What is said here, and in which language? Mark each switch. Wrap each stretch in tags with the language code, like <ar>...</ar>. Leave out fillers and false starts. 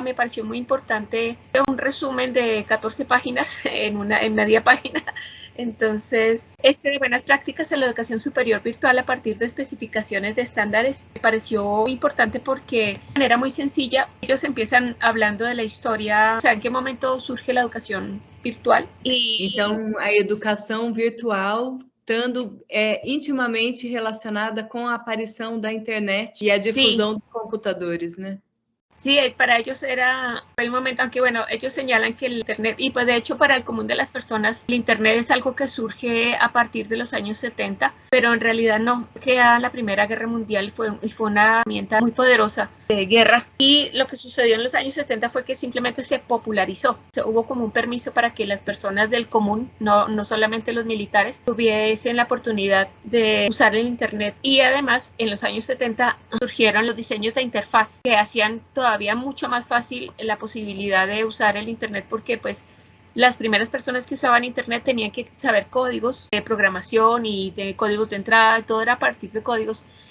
<es>Me pareció muy importante un resumen de 14 páginas en media página. Entonces, de buenas prácticas en la educación superior virtual a partir de especificaciones de estándares me pareció muy importante porque de manera muy sencilla ellos empiezan hablando de la historia, o sea, en qué momento surge la educación virtual.</es> <pt>Então, a educação virtual estando intimamente relacionada com a aparição da internet e a difusão dos computadores, né?</pt> <es>Sí, para ellos era el momento, aunque bueno, ellos señalan que el Internet, y pues de hecho para el común de las personas, el Internet es algo que surge a partir de los años 70, pero en realidad no, que la Primera Guerra Mundial fue una herramienta muy poderosa de guerra, y lo que sucedió en los años 70 fue que simplemente se popularizó, o sea, hubo como un permiso para que las personas del común, no solamente los militares, tuviesen la oportunidad de usar el Internet, y además en los años 70 surgieron los diseños de interfaz que hacían todavía mucho más fácil la posibilidad de usar el Internet, porque pues las primeras personas que usaban Internet tenían que saber códigos de programación y de códigos de entrada, todo era a partir de códigos,</es>